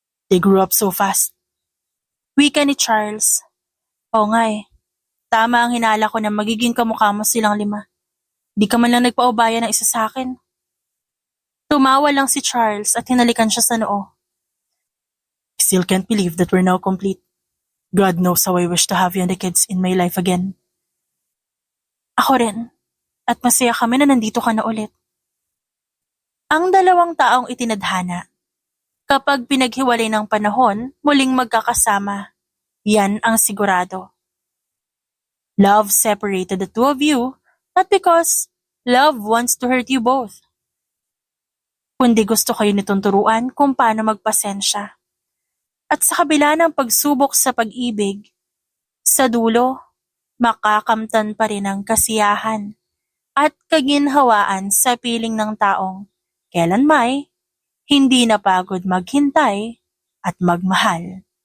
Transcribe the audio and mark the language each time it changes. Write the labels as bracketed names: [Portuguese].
[English] They grew up so fast. [Filipino] Wika ni Charles. Oo nga eh. Tama ang hinala ko na magiging kamukha mo silang 5. Di ka man lang nagpaubaya ng isa sa akin. Tumawa lang si Charles at hinalikan siya sa noo. [English] I still can't believe that we're now complete. God knows how I wish to have you and the kids in my life again. [Filipino] Ako rin. At masaya kami na nandito ka na ulit. Ang dalawang taong itinadhana. Kapag pinaghiwalay ng panahon, muling magkakasama. Yan ang sigurado. [English] Love separated the two of you, not because love wants to hurt you both. [Filipino] Kundi gusto kayo nitong turuan kung paano magpasensya. At sa kabila ng pagsubok sa pag-ibig, sa dulo, makakamtan pa rin ang kasiyahan at kaginhawaan sa piling ng taong kailan may hindi napagod maghintay at magmahal.